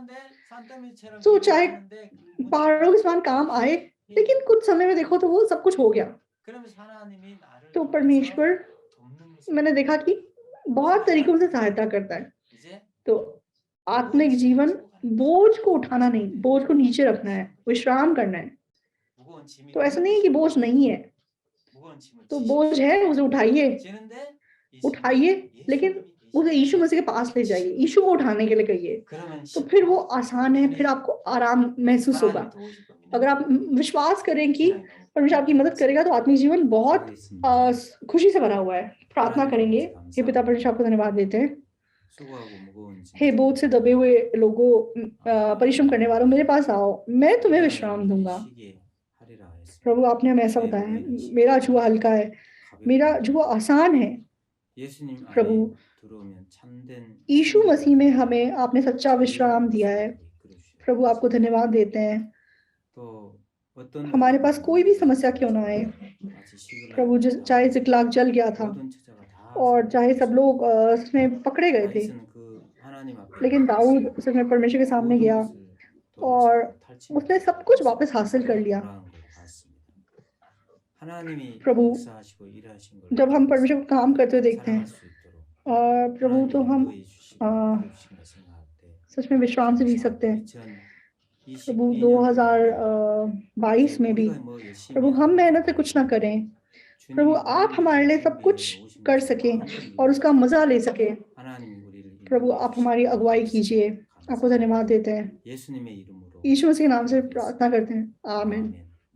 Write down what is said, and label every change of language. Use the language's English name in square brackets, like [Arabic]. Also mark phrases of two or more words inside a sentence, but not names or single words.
[Hindi] तो चाहे पहाड़ों के समान काम आए, लेकिन कुछ समय में देखो तो वो सब कुछ हो गया। तो परमेश्वर, मैंने देखा कि बहुत तरीकों से सहायता करता है। तो आत्मिक जीवन बोझ को उठाना नहीं, बोझ को नीचे रखना है, विश्राम करना है। [Korean] 무거운 짐이 [Hindi] तो ऐसा नहीं है कि बोझ नहीं है, [Korean] 무거운 짐을 [Hindi] तो [Korean] 지시- [Hindi] बोझ है उसे उठाइए, [Korean] 지는데 이 [Hindi] उठाइए, [Korean] 짐을 [Hindi] लेकिन [Korean] 예수님이 [Hindi] उसे यीशु मसीह के पास ले जाइए, यीशु को उठाने के लिए कहिए, [Korean] 그러면 [Hindi] तो फिर वो [Korean] 쉽고 [Hindi] आसान है, फिर आपको आराम महसूस होगा। [Korean] 하나님 도우실 겁니다. [Hindi] अगर आप विश्वास करें कि [Korean] 하나님 너무 [Hindi] परमेश्वर आपकी मदद करेगा तो आत्मिक जीवन बहुत खुशी से भरा हुआ है। प्रार्थना करेंगे। हे पिता परमेश्वर आपको धन्यवाद देते हैं। [Korean] 수고하고 무거운 짐 [Hindi] हे बोझ से दबे हुए लोगों, परिश्रम करने वालों, मेरे पास आओ, मैं तुम्हें विश्राम दूंगा। [Korean] 쉬게 하리라 했습니다. [Hindi] प्रभु आपने हमें ऐसा बताया है, मेरा जुआ हल्का है, मेरा जुआ आसान है। [Korean] 예수님 안에 [Hindi] प्रभु [Korean] 들어오면 참된 [Hindi] यीशु मसीह में हमें आपने सच्चा विश्राम दिया है। प्रभु आपको धन्यवाद देते हैं। [Korean] 또 어떤 [Hindi] हमारे पास कोई भी समस्या क्यों ना आए, [Korean] 마치 시글락 [Hindi] प्रभु चाहे जिकलाग जल गया था [Korean] 모든 처자가 다 [Hindi] और चाहे सब लोग उसमें पकड़े गए थे, [Korean] 다윗은 그 하나님 앞에 [Hindi] लेकिन दाऊद सच में परमेश्वर के सामने [Korean] 모든 [Hindi] गया [Korean] 것을 [Hindi] और [Korean] 돌아치고 [Hindi] उसने सब कुछ वापस हासिल कर लिया। [Korean] 돌아온 걸 봤습니다. 하나님이 [Hindi] प्रभु, [Korean] 역사하시고 일하신 걸 [Hindi] जब हम परमेश्वर को काम करते हुए देखते हैं [Korean] 사랑할 수 있도록 [Hindi] और प्रभु तो हम [Korean] 하나님이 인도해 주시고 이루신 걸 생각할 때 [Hindi] सच में विश्राम से जी सकते हैं। 2022 प्रभु 2022 में भी प्रभु हम मेहनत से कुछ ना करें, प्रभु आप हमारे लिए सब कुछ कर सकें और उसका मजा ले सकें। प्रभु आप हमारी अगुवाई कीजिए। आपको धन्यवाद देते हैं। [Korean] 예수님의 이름으로 [Hindi] यीशु मसीह के नाम से प्रार्थना करते हैं, आमीन। [Korean] 아멘.